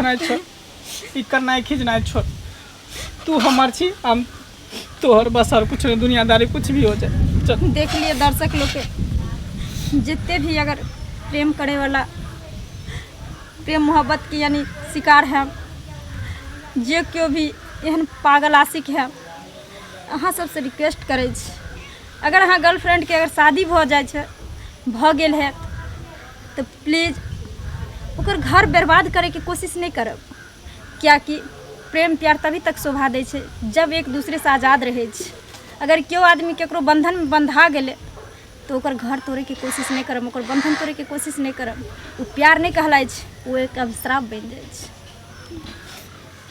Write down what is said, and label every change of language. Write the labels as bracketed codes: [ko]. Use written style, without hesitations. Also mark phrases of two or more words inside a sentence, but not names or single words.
[mai] धोनाई छोड़ ई करनाई खिंचनाई छोड़ तू हमर छी हम तोहर बस और कुछ नहीं दुनियादारी कुछ भी हो जाए चल देख लिए दर्शक लोग के जितने भी अगर प्रेम करे वाला प्रेम मोहब्बत के यानी शिकार है जे क्यों भी एहन पागल आशिक है अहाँ सबसे रिक्वेस्ट करे छी अगर अहाँ गर्लफ्रेंड के अगर शादी भ जाए छै भ गेल है तो प्लीज ओकर घर बर्बाद करे के कोशिश नहीं करब कियाकि प्रेम प्यार तभी तक शोभा दै छै जब एक दूसरे से आज़ाद रहे छै अगर केओ आदमी केकरो बंधन में बंधा गेले तो ओकर घर तोड़े के कोशिश नहीं करब ओकर बंधन तोड़े के कोशिश नहीं करब वो प्यार नहीं कहलाइ छै वो एक अभिश्राप बन जाइ छै